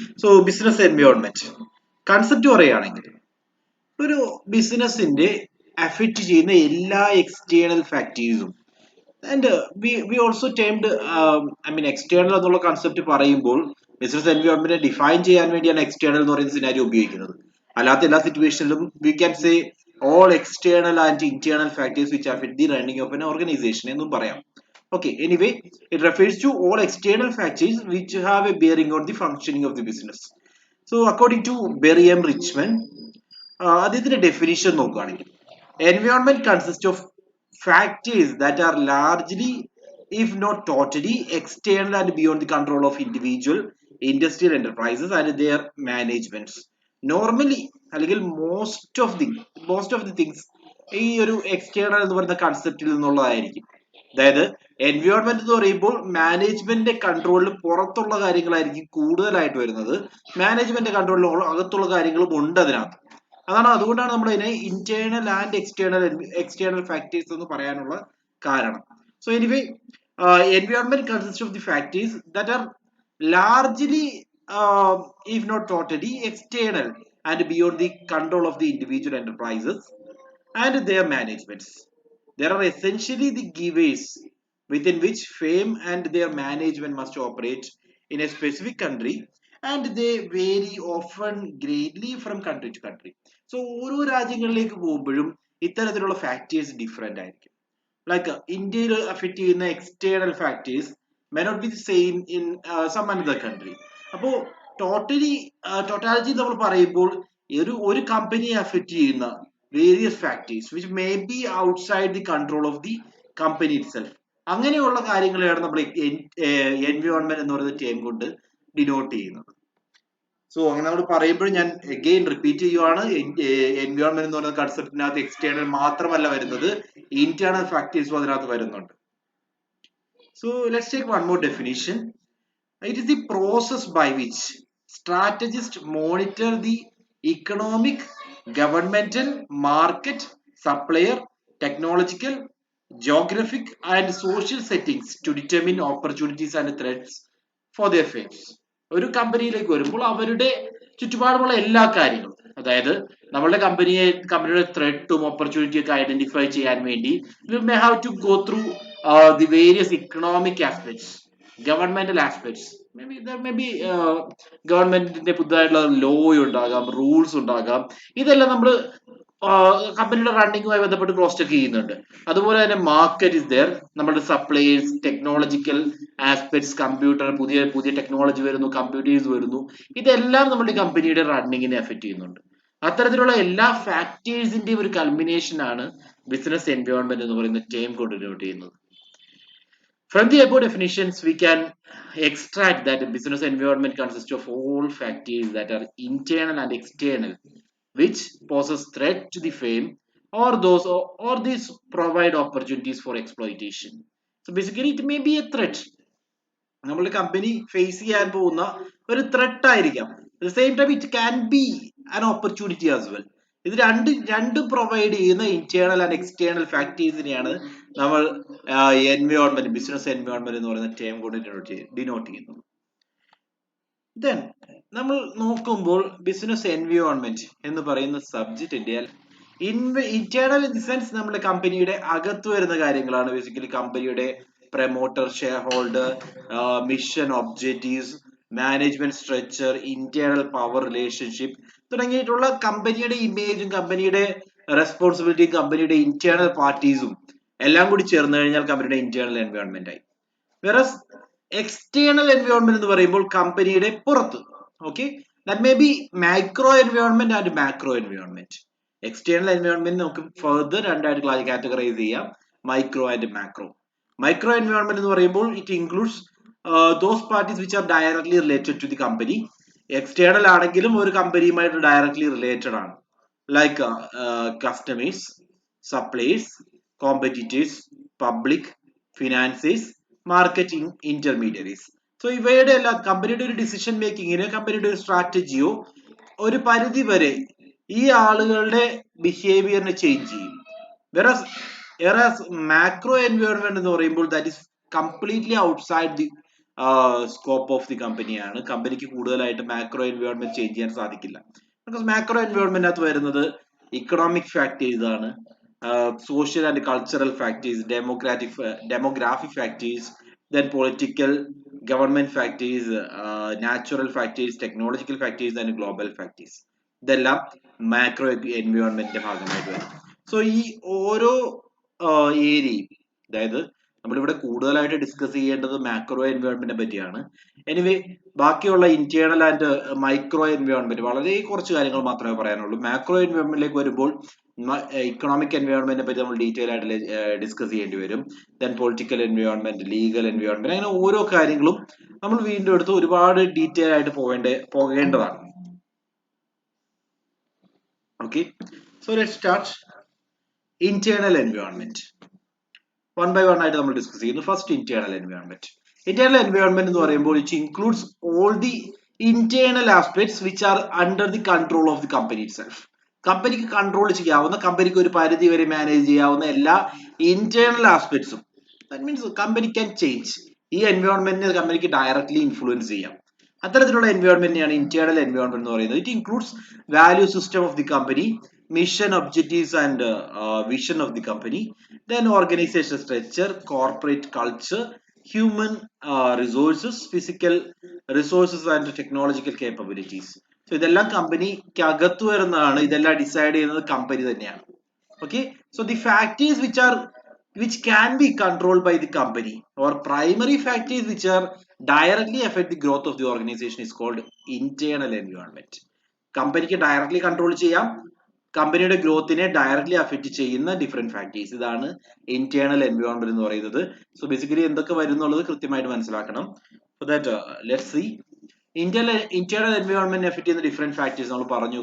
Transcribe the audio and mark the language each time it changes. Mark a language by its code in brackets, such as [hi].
[ml] So business environment concept പറയുകയാണെങ്കിൽ ഒരു ബിസിനസിന്റെ അഫക്റ്റ് ചെയ്യുന്ന എല്ലാ external ഫാക്ടേഴ്സും [en] and we also termed [ml] external എന്നുള്ള കൺസെപ്റ്റ് പറയുമ്പോൾ ബിസിനസ് എൻവയോൺമെന്റ് ഡിഫൈൻ ചെയ്യാൻ വേണ്ടിയാണ് എക്സ്റ്റേണൽ എന്ന് പറയുന്ന സിനാരി ഉപയോഗിക്കുന്നത്. അല്ലാത്ത എല്ലാ സിറ്റുവേഷനിലും [en] we can say all external and internal factors which affect the running of an organization [ml] എന്നും പറയാം. [en] Okay, anyway, it refers to all external factors which have a bearing on the functioning of the business. So, according to Berry M. Richmond, [ml] അദ്ദേഹത്തിന്റെ definition നോക്കുകയാണെങ്കിൽ [en] Environment consist of factors that are largely, if not totally, external and beyond the control of individual industrial enterprises and their managements. [ml] Normally, അല്ലെങ്കിൽ [en] most of the things [ml] ഈ ഒരു external എന്ന് പറയുന്ന കൺസെപ്റ്റിൽ നിന്നുള്ളതായിരിക്കും. അതായത് environment എന്ന് പറയുമ്പോൾ മാനേജ്മെന്റിന്റെ കൺട്രോളിൽ പുറത്തുള്ള കാര്യങ്ങളായിരിക്കും കൂടുതലായിട്ട് വരുന്നത്. മാനേജ്മെന്റ് കൺട്രോളിൽ അകത്തുള്ള കാര്യങ്ങളും ഉണ്ട് അതിനകത്ത്. അതുകൊണ്ടാണ് നമ്മൾ ഇതിനെ ഇന്റേണൽ ആൻഡ് എക്സ്റ്റേണൽ ഫാക്ടേഴ്സ് എന്ന് പറയാനുള്ള കാരണം. [en] So anyway, environment consist of the factors that are largely, if not totally, external and beyond the control of the individual enterprises and their managements. There are essentially the givers within which firm and their management must operate in a specific country, and they vary often greatly from country to country. [ml] So ഓരോ രാജ്യങ്ങളിലേക്ക് പോകുമ്പോഴും ഇത്തരത്തിലുള്ള factors different ആയിരിക്കും. [en] like [ml] ഇന്ത്യയിൽ affect ചെയ്യുന്ന [en] External factors may not be same in some another country. [ml] അപ്പോൾ totally totality നമ്മൾ പറയുമ്പോൾ ഒരു കമ്പനിയെ അഫക്റ്റ് ചെയ്യുന്ന [en] various factors which may be outside the control of the company itself, [ml] അങ്ങനെയുള്ള കാര്യങ്ങളെയാണ് നമ്മൾ എൻവയോൺമെന്റ് എന്ന് പറയുന്ന ടേം കൊണ്ട് ഡിനോട്ട് ചെയ്യുന്നത്. സോ അങ്ങനെ നമ്മൾ പറയുമ്പോൾ ഞാൻ അഗെയിൻ റിപ്പീറ്റ് ചെയ്യുവാണ്, എൻവയോൺമെന്റ് എന്ന് പറയുന്ന കൺസെപ്റ്റിനകത്ത് എക്സ്റ്റേണൽ മാത്രമല്ല വരുന്നത്, ഇന്റേണൽ ഫാക്ടേഴ്സും അതിനകത്ത് വരുന്നുണ്ട്. [en] So let's take one more definition. It is the process by which strategists monitor the economic, governmental, market, supplier, technological, geographic, and social settings to determine opportunities and threats for their firms. [ml] ഒരു കമ്പനിയിലേക്ക് വരുമ്പോൾ അവരുടെ ചുറ്റുപാടുമുള്ള എല്ലാ കാര്യങ്ങളും, അതായത് നമ്മളുടെ കമ്പനിയുടെ ത്രെട്ടും ഓപ്പർച്യൂണിറ്റി ഒക്കെ ഐഡന്റിഫൈ ചെയ്യാൻ വേണ്ടി [en] we may have to go through the various economic aspects, [ml] governmental aspects. May be ഗവൺമെന്റിന്റെ പുതുതായിട്ടുള്ള ലോ ഉണ്ടാകാം, റൂൾസ് ഉണ്ടാകാം. ഇതെല്ലാം നമ്മൾ കമ്പനിയുടെ റണ്ണിങ്ങുമായി ബന്ധപ്പെട്ട് ക്രോസ് ചെക്ക് ചെയ്യുന്നുണ്ട്. അതുപോലെ തന്നെ മാർക്കറ്റ് ഇസ് ദർ, നമ്മുടെ സപ്ലൈസ്, ടെക്നോളജിക്കൽ ആസ്പെക്ട്സ്, കമ്പ്യൂട്ടർ, പുതിയ പുതിയ ടെക്നോളജി വരുന്നു, കമ്പ്യൂട്ടേഴ്സ് വരുന്നു. ഇതെല്ലാം നമ്മുടെ കമ്പനിയുടെ റണ്ണിങ്ങിനെ എഫക്ട് ചെയ്യുന്നുണ്ട്. അത്തരത്തിലുള്ള എല്ലാ ഫാക്ടേഴ്സിന്റെയും ഒരു കൾമിനേഷൻ ആണ് ബിസിനസ് എൻവയോൺമെന്റ് എന്ന് പറയുന്ന ടേം കൊണ്ട് ഡിനോട്ട് ചെയ്യുന്നത്. [en] From the above definitions, we can extract that the business environment consists of all factors that are internal and external, which poses threat to the firm or these provide opportunities for exploitation. So basically, it may be a threat. [ml] നമ്മുടെ company face ചെയ്യാൻ പോകുന്ന ഒരു threat ആയിരിക്കാം. [en] At the same time it can be an opportunity as well. [ml] ഇത് രണ്ടും provide ചെയ്യുന്ന internal and external ഫാക്ടേഴ്സിനെയാണ് നമ്മൾ environment, business environment എന്ന് പറയുന്ന ടേം കൊണ്ട് ഡിനോട്ട് ചെയ്യുന്നത്. ദെൻ നമ്മൾ നോക്കുമ്പോൾ ബിസിനസ് എൻവയോൺമെന്റ് എന്ന് പറയുന്ന സബ്ജക്റ്റിന്റെ ഇന്റേണൽ ഇൻ ദി സെൻസ് നമ്മുടെ കമ്പനിയുടെ അകത്ത് വരുന്ന കാര്യങ്ങളാണ്. ബേസിക്കലി കമ്പനിയുടെ promoter, share holder, mission, objectives, management structure, internal power relationship തുടങ്ങിയിട്ടുള്ള കമ്പനിയുടെ ഇമേജും കമ്പനിയുടെ റെസ്പോൺസിബിലിറ്റിയും കമ്പനിയുടെ ഇന്റേണൽ പാർട്ടീസും എല്ലാം കൂടി ചേർന്ന് കഴിഞ്ഞാൽ കമ്പനിയുടെ ഇന്റേണൽ എൻവയോൺമെന്റ് ആയി. വെറസ് എക്സ്റ്റേണൽ എൻവയോൺമെന്റ് എന്ന് പറയുമ്പോൾ കമ്പനിയുടെ പുറത്ത്, okay, [en] That may be micro environment and macro environment. [ml] External environment നമുക്ക് ഫർദർ രണ്ടായിട്ട് കാറ്റഗറൈസ് ചെയ്യാം, micro and macro. [en] Micro environment [ml] എന്ന് പറയുമ്പോൾ [en] it includes those parties which are directly related to the company. [ml] External ആണെങ്കിലും ഒരു കമ്പനിയുമായിട്ട് directly related ആണ്. [en] Like customers, suppliers, competitors, public, financiers, marketing intermediaries. [ml] So ഇവയുടെ എല്ലാ കമ്പനിയുടെ ഒരു ഡിസിഷൻ മേക്കിങ്ങിന് കമ്പനിയുടെ ഒരു സ്ട്രാറ്റജിയോ ഒരു പരിധി വരെ ഈ ആളുകളുടെ ബിഹേവിയറിനെ ചേഞ്ച് ചെയ്യും. [en] Whereas macro environment [ml] എന്ന് പറയുമ്പോൾ [en] that is completely outside the scope of the company ആണ്. [ml] കമ്പനിക്ക് കൂടുതലായിട്ട് മാക്രോ എൻവയോൺമെന്റ് ചേഞ്ച് ചെയ്യാൻ സാധിക്കില്ല. [en] because [ml] മാക്രോ എൻവയോൺമെന്റിനകത്ത് വരുന്നത് [en] Economic factors ആണ്, social and cultural factors, demographic factors, then political government factors, natural factors, technological factors and global factors. [ml] ഇതെല്ലാം macro എൻവയോൺമെന്റിന്റെ ഭാഗമായിട്ട് വരും. സോ ഈ ഓരോ ഏരിയയും, അതായത് നമ്മളിവിടെ കൂടുതലായിട്ട് ഡിസ്കസ് ചെയ്യേണ്ടത് മാക്രോ എൻവയോൺമെന്റിനെ പറ്റിയാണ്. എനിവേ ബാക്കിയുള്ള ഇന്റേണൽ ആൻഡ് മൈക്രോ എൻവയോൺമെന്റ് വളരെ കുറച്ച് കാര്യങ്ങൾ മാത്രമേ പറയാനുള്ളൂ. മാക്രോ എൻവയോൺമെന്റിലേക്ക് വരുമ്പോൾ ഇക്കണോമിക് എൻവയോൺമെന്റിനെ പറ്റി നമ്മൾ ഡീറ്റെയിൽ ആയിട്ട് ഡിസ്കസ് ചെയ്യേണ്ടി വരും. Then political environment, legal environment, അങ്ങനെ ഓരോ കാര്യങ്ങളും നമ്മൾ വീണ്ടും എടുത്ത് ഒരുപാട് ഡീറ്റെയിൽ ആയിട്ട് പോകേണ്ടതാണ്. [en] Okay, so let's start internal environment. One by one [ml] ആയിട്ട് നമ്മൾ ഡിസ്കസ് ചെയ്യുന്നു. [en] First internal environment. Internal environment [ml] എന്ന് പറയുമ്പോൾ [en] It includes all the internal aspects which are under the control of the company itself. [ml] കമ്പനിക്ക് control ചെയ്യാവുന്ന, കമ്പനിക്ക് ഒരു പരിധി വരെ മാനേജ് ചെയ്യാവുന്ന എല്ലാ internal ആസ്പെക്ട്സും, [en] That means company can change. [ml] ഈ എൻവയോൺമെന്റിനെ കമ്പനിക്ക് ഡയറക്ട്ലി ഇൻഫ്ലുവൻസ് ചെയ്യാം. അത്തരത്തിലുള്ള എൻവയോൺമെന്റിനെയാണ് ഇന്റേണൽ എൻവയോൺമെന്റ് എന്ന് പറയുന്നത്. [en] It includes value system of the company, mission, objectives and vision of the company, then organization structure, corporate culture, human resources, physical resources and technological capabilities. [ml] So ഇതെല്ലാം കമ്പനിക്ക് അകത്ത് വരുന്നതാണ്. ഇതെല്ലാം decide ചെയ്യുന്നത് കമ്പനി തന്നെയാണ്. [en] Okay, so the factors which can be controlled by the company or primary factors which are directly affect the growth of the organization is called internal environment. [ml] കമ്പനിക്ക് directly control ചെയ്യാം, കമ്പനിയുടെ ഗ്രോത്തിനെ directly affect ചെയ്യുന്ന different factors, ഇതാണ് internal environment എന്ന് പറയുന്നത്. So basically എന്തൊക്കെ വരും എന്നുള്ളത് കൃത്യമായിട്ട് മനസ്സിലാക്കണം. [en] so that let's see [ml] internal environment effect ചെയ്യുന്ന ഡിഫറെന്റ് ഫാക്ടേഴ്സ് നമ്മൾ പറഞ്ഞു.